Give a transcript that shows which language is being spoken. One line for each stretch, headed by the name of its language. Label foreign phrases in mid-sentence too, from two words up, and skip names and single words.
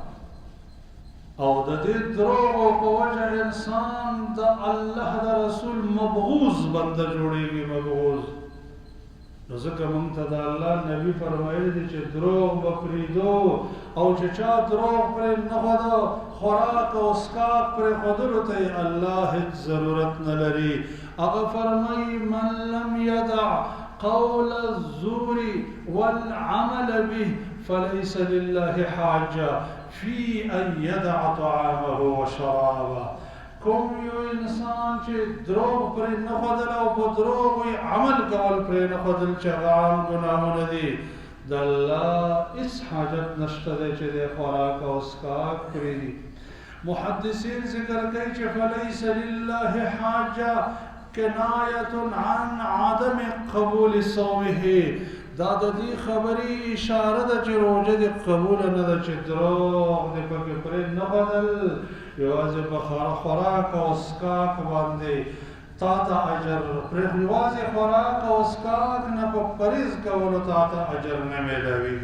Pashto: او د دې دروغو په وجه انسان د الله د رسول مبغوظ بنده جوړېږي، مبغوظ. نو ځکه موږ ته د الله نبي فرمایلی دي چې دروغ به پرېږدو، او چې چا دروغ پرې نه ښوده، خوراک او څښاک پرېښودلو ته یې الله هېڅ ضرورت نه لري. هغه فرمایي
Arabic: من لم یدع قول الزور والعمل به فليس لله حاجة في أن يدع طعامه وشرابه.
Pashto: کوم یو انسان چې دروغ پرې نه ښودل او په دروغ یې عمل کول پرې نه ښودل چې هغه عام ګناهونه دي، د الله هېڅ حاجت نشته دی چې د خوراک او څښاک پرېږدي. محدثین ذکر کوي چې
Arabic: فلیس لله حاجه کنایة عن عدم قبول صومه.
Pashto: دا د دې خبرې اشاره ده چې روژه دې قبوله نه ده، چې دروغ دې پکې پرې نه ښودل، یوازې په خوراک او څښاک باندې تا ته اجر یوازې خوراک او څښاک نه په پرهېز کولو تا ته اجر نه میلاوېږي.